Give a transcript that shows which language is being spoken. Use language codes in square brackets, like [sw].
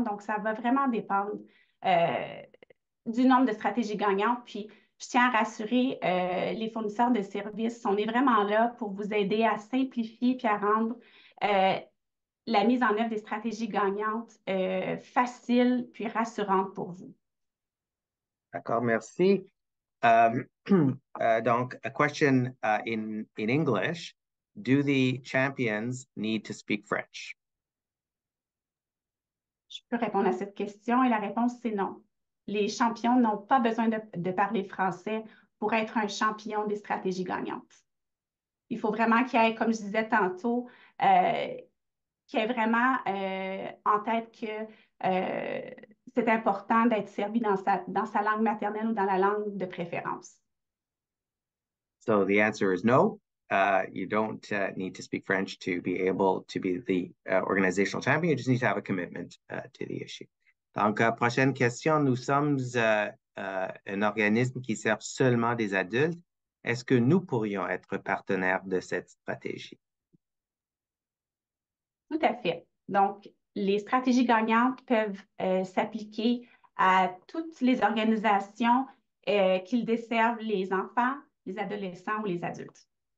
[fr] Donc, ça va vraiment dépendre du nombre de stratégies gagnantes. Puis, je tiens à rassurer les fournisseurs de services, on est vraiment là pour vous aider à simplifier puis à rendre la mise en œuvre des stratégies gagnantes facile puis rassurante pour vous. D'accord, merci. [en] Donc, a question in English. Do the champions need to speak French? [fr] Je peux répondre à cette question et la réponse, c'est non. Les champions n'ont pas besoin de parler français pour être un champion des stratégies gagnantes. Il faut vraiment qu'il y ait, comme je disais tantôt, qu'il y ait vraiment en tête que c'est important d'être servi dans sa langue maternelle ou dans la langue de préférence. [en] So the answer is no. You don't need to speak French to be able to be the organizational champion. You just need to have a commitment to the issue. [fr] Donc, prochaine question. Nous sommes un organisme qui sert seulement des adultes. Est-ce que nous pourrions être partenaires de cette stratégie? Tout à fait. Donc, les stratégies gagnantes peuvent s'appliquer à toutes les organisations qui desservent les enfants, les adolescents ou les adultes.